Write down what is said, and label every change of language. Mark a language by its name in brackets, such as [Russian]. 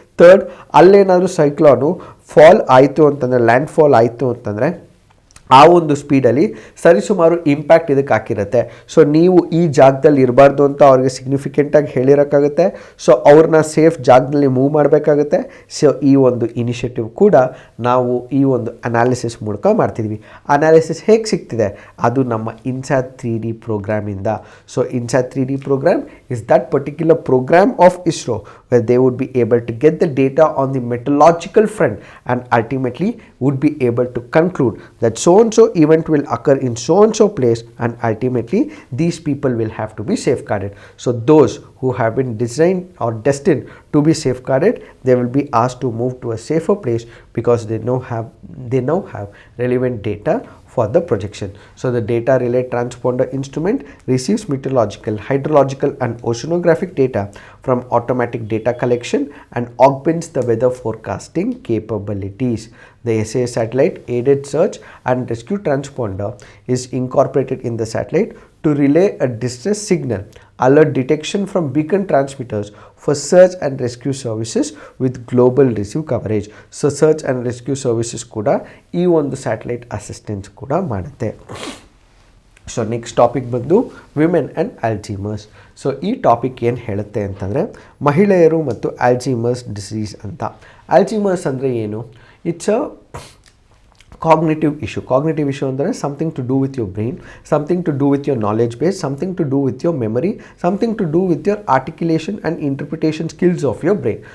[Kannada] Third, ಅಲ್ಲೇನಾದರೂ cyclone fall ಆಯಿತು ಅಂತಂದರೆ, land fall ಆಯಿತು ಅಂತಂದರೆ ಆ ಒಂದು ಸ್ಪೀಡಲ್ಲಿ ಸರಿಸುಮಾರು ಇಂಪ್ಯಾಕ್ಟ್ ಇದಕ್ಕೆ ಹಾಕಿರುತ್ತೆ. ಸೊ ನೀವು ಈ ಜಾಗದಲ್ಲಿ ಇರಬಾರ್ದು ಅಂತ ಅವ್ರಿಗೆ ಸಿಗ್ನಿಫಿಕೆಂಟಾಗಿ ಹೇಳಿರೋಕ್ಕಾಗುತ್ತೆ. ಸೊ ಅವ್ರನ್ನ ಸೇಫ್ ಜಾಗದಲ್ಲಿ ಮೂವ್ ಮಾಡಬೇಕಾಗುತ್ತೆ. ಸೊ ಈ ಒಂದು ಇನಿಷಿಯೇಟಿವ್ ಕೂಡ ನಾವು ಈ ಒಂದು ಅನಾಲಿಸಿಸ್ ಮೂಲಕ ಮಾಡ್ತಿದ್ವಿ. ಅನಾಲಿಸಿಸ್ ಹೇಗೆ ಸಿಗ್ತಿದೆ? ಅದು ನಮ್ಮ INSAT 3D ಪ್ರೋಗ್ರಾಮಿಂದ. [English] So INSAT 3D program is that particular program of ISRO where they would be able to get the data on the meteorological front and ultimately would be able to conclude that so and so event will occur in so and so place and ultimately these people will have to be safeguarded. So those who have been designed or destined to be safeguarded, they will be asked to move to a safer place because they now have relevant data for the projection. So the data relay transponder instrument receives meteorological, hydrological and oceanographic data from automatic data collection and augments the weather forecasting capabilities. The SAS satellite aided search and rescue transponder is incorporated in the satellite to relay a distress signal, alert detection from beacon transmitters for search and rescue services with global receive coverage. [Kannada] So search and rescue services ಕೂಡ ಈ ಒಂದು satellite assistance ಕೂಡ ಮಾಡುತ್ತೆ. So next topic ಬಂದು women and Alzheimer's. So ಈ topic ಏನು ಹೇಳುತ್ತೆ ಅಂತಂದರೆ ಮಹಿಳೆಯರು ಮತ್ತು ಆಲ್ಝೀಮರ್ಸ್ ಡಿಸೀಸ್ ಅಂತ. ಆಲ್ಝೀಮರ್ಸ್ ಅಂದರೆ ಏನು? [English] It's a cognitive issue ಅಂದರೆ something to do with your brain, something to do with your knowledge base, something to do with your memory, something to do with your articulation and interpretation skills of your brain.